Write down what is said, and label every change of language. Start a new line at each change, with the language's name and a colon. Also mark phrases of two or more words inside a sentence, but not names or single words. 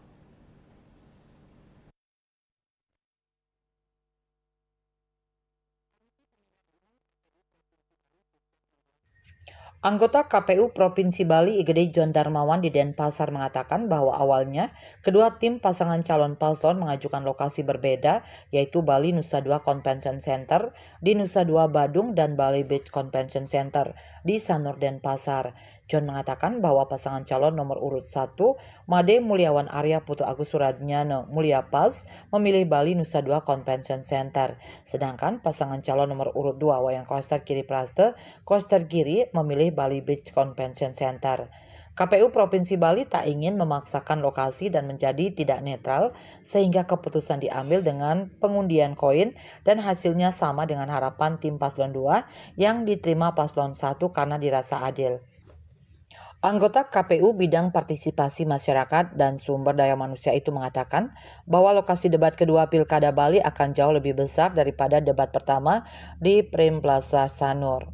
Indonesian: Anggota KPU Provinsi Bali Igede John Darmawan di Denpasar mengatakan bahwa awalnya kedua tim pasangan calon paslon mengajukan lokasi berbeda, yaitu Bali Nusa Dua Convention Center di Nusa Dua Badung dan Bali Beach Convention Center di Sanur Denpasar. John mengatakan bahwa pasangan calon nomor urut 1, Made Mulyawan Arya Putu Agus Suradnyana Mulya Pas, memilih Bali Nusa Dua Convention Center. Sedangkan pasangan calon nomor urut 2, Wayang Koster Giri Praste Koster Giri, memilih Bali Beach Convention Center. KPU Provinsi Bali tak ingin memaksakan lokasi dan menjadi tidak netral sehingga keputusan diambil dengan pengundian koin dan hasilnya sama dengan harapan tim paslon 2 yang diterima paslon 1 karena dirasa adil. Anggota KPU bidang partisipasi masyarakat dan sumber daya manusia itu mengatakan bahwa lokasi debat kedua Pilkada Bali akan jauh lebih besar daripada debat pertama di Prem Plaza Sanur.